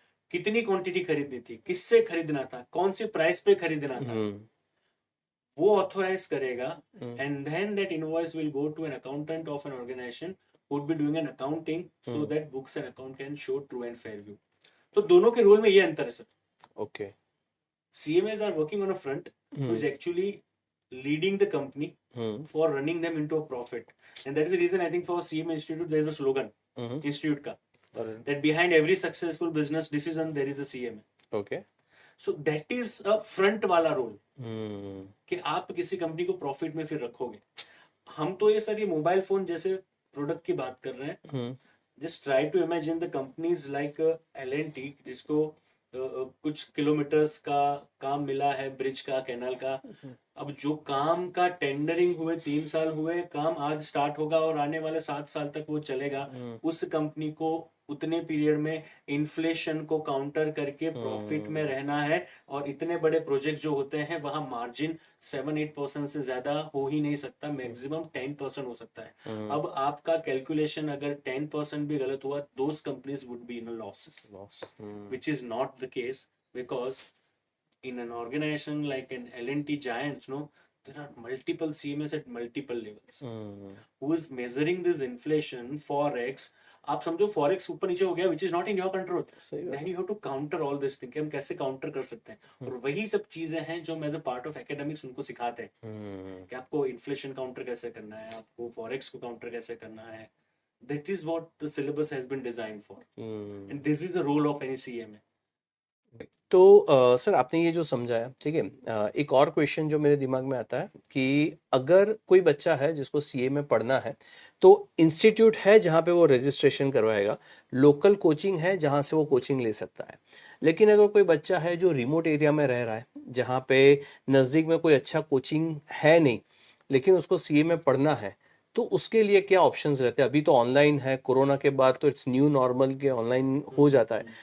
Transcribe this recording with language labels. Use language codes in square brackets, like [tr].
[hi] कितनी क्वांटिटी खरीदनी थी, किससे खरीदना था, कौन सी प्राइस पे खरीदना था, वो ऑथोराइज करेगा। [en] And then that invoice will go to an accountant of an organisation would be doing an accounting so that books and account can show true and fair view. [hi] तो दोनों के रोल में ये अंतर है sir. [en] Okay. CMAs are working on a front who is actually leading the company for running them into a profit, and that is the reason I think for CMA Institute there is a slogan institute ka that behind every successful business decision there is a CMA. Okay. So that is a front [hi] वाला role कि आप किसी company को profit में फिर रखोगे। हम तो ये सर ये मोबाइल फोन जैसे प्रोडक्ट की बात कर रहे हैं। [en] just try to imagine the companies like L&T [hi] जिसको कुछ किलोमीटर्स का काम मिला है, ब्रिज का, कैनाल का। अब जो काम का टेंडरिंग हुए 3 साल हुए, काम आज स्टार्ट होगा और आने वाले 7 साल तक वो चलेगा। उस कंपनी को उतने पीरियड में इन्फ्लेशन को काउंटर करके प्रॉफिट में रहना है, और इतने बड़े प्रोजेक्ट जो होते हैं वहां मार्जिन 7-8% से ज्यादा हो ही नहीं सकता, मैक्सिमम 10% हो सकता है। अब आपका कैलकुलेशन अगर 10% भी गलत हुआ, [en] Those companies would be in losses, which is not the case, because in an organization like an L&T giants, no, there are multiple CMS at multiple levels who is measuring this inflation, forex। [hi] आप समझो forex ऊपर नीचे हो गया, [en] which is not in your control, then you have to counter all this thing [hi] कि हम कैसे counter कर सकते हैं। और वही सब चीजें हैं जो as a part of academics उनको सिखाते हैं कि आपको इन्फ्लेशन काउंटर कैसे करना है, आपको फॉरेक्स को काउंटर कैसे करना है। [en] That is what the syllabus has been designed for, and this is the role of any CMA। [hi] तो सर आपने ये जो समझाया, ठीक है, एक और क्वेश्चन जो मेरे दिमाग में आता है कि अगर कोई बच्चा है जिसको सीए में पढ़ना है, तो इंस्टीट्यूट है जहाँ पे वो रजिस्ट्रेशन करवाएगा, लोकल कोचिंग है जहाँ से वो कोचिंग ले सकता है। लेकिन अगर कोई बच्चा है जो रिमोट एरिया में रह रहा है, जहाँ पे नज़दीक में कोई अच्छा कोचिंग है नहीं, लेकिन उसको सीए में पढ़ना है, तो उसके लिए क्या ऑप्शंस रहते हैं? अभी तो ऑनलाइन है, कोरोना के बाद तो [en] it's new normal [hi] के ऑनलाइन हो जाता है।